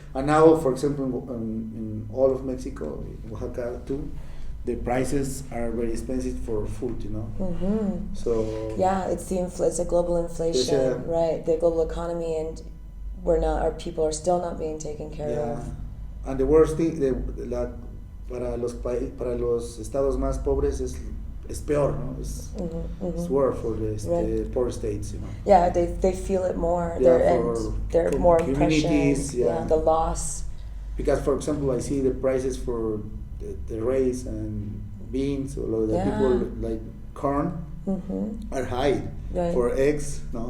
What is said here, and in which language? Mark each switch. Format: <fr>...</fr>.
<en>And now, for example, in all of Mexico, Oaxaca too, the prices are very expensive for food, Mm-hmm. So it's it's a global inflation, right? The global economy, and our people are still not being taken care of. And the worst thing,</en> <es>para los estados más pobres es peor, ¿no?</es> <en>It's worse for the poor states, Yeah, they feel it more. They're more impressions. Yeah, the loss. Because, for example, I see the prices for the rice and beans, or the people like corn are high for eggs, no?</en>